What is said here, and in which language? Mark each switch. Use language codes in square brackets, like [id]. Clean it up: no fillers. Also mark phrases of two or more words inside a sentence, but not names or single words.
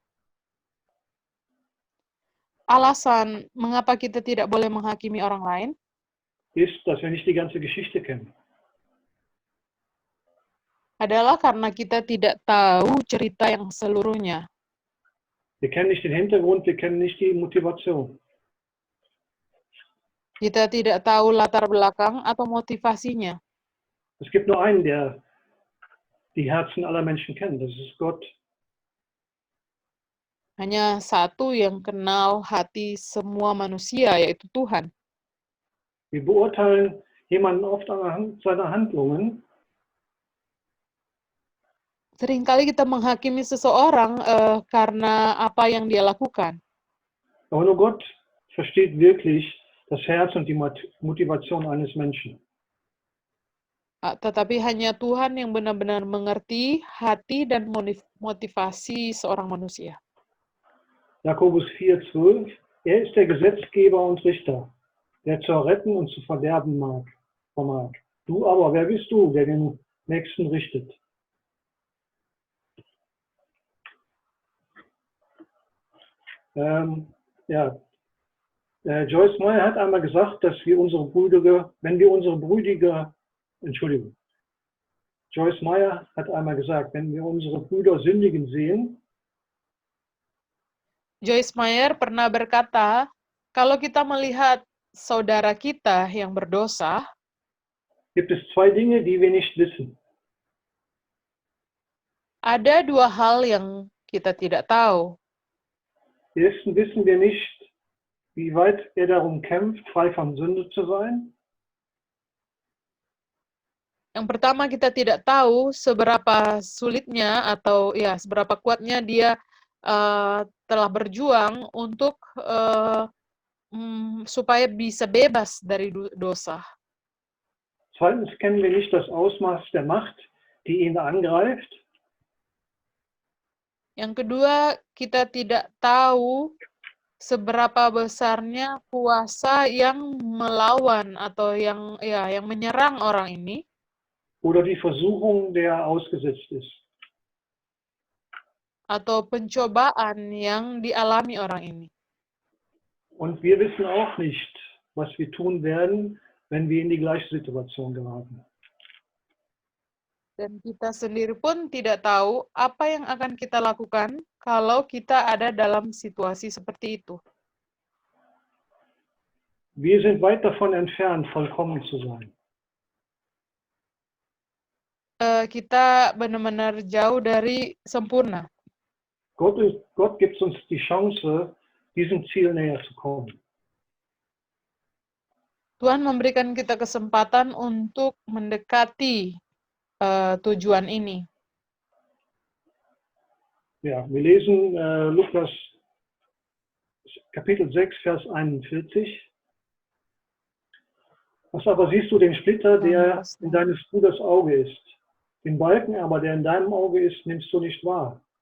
[id] Alasan mengapa kita tidak boleh menghakimi orang lain [de] ist, dass wir nicht die ganze Geschichte kennen. [id] adalah karena kita tidak tahu cerita yang seluruhnya. [de] Wir kennen nicht den Hintergrund, wir kennen nicht die Motivation. [id] Kita tidak tahu latar belakang atau motivasinya. [de] Es gibt nur einen, der die Herzen aller Menschen kennt, das ist Gott. [id] Hanya satu yang kenal hati semua manusia, yaitu Tuhan. [de] Wir beurteilen jemanden oft anhand seiner Handlungen, [id] Seringkali kita menghakimi seseorang karena apa yang dia lakukan. [de] aber nur Gott versteht wirklich das Herz und die Motivation eines Menschen. [id] Tetapi hanya Tuhan yang benar-benar mengerti hati dan motivasi seorang manusia. [de] Jakobus 4,12, er ist der Gesetzgeber und Richter, der zu retten und zu verderben vermag. Du aber, wer bist du, der den Nächsten richtet? Joyce Meyer hat einmal gesagt, dass wir Joyce Meyer hat einmal gesagt, wenn wir unsere Brüder sündigen sehen, [id] Joyce Meyer pernah berkata, kalau kita melihat saudara kita yang berdosa, [de] gibt es zwei Dinge, die wir nicht wissen. [id] Ada dua hal yang kita tidak tahu. [de] Erstens wissen wir nicht, wie weit er darum kämpft, frei von Sünde zu sein. [id] Yang pertama, kita tidak tahu seberapa sulitnya atau ya seberapa kuatnya dia telah berjuang untuk supaya bisa bebas dari dosa. [de] Zweitens kennen wir nicht das Ausmaß der Macht, die ihn angreift. [id] Yang kedua, kita tidak tahu seberapa besarnya kuasa yang melawan atau yang menyerang orang ini. [de] Oder die Versuchung, der er ausgesetzt ist. [id] Atau pencobaan yang dialami orang ini. [de] Und wir wissen auch nicht, was wir tun werden, wenn wir in die gleiche Situation geraten. [id] Dan kita sendiri pun tidak tahu apa yang akan kita lakukan kalau kita ada dalam situasi seperti itu. [de] Wir sind weit davon entfernt, vollkommen zu sein. [id] Kita benar-benar jauh dari sempurna. [de] Gott gibt uns die Chance, diesem Ziel näher zu kommen. [id] Tuhan memberikan kita kesempatan untuk mendekati tujuan ini. [de] Ja, wir lesen Lukas Kapitel 6, Vers 41. Was aber siehst du den Splitter, der in deines Bruders Auge ist? Den Balken aber, der in deinem Auge ist, nimmst du nicht wahr.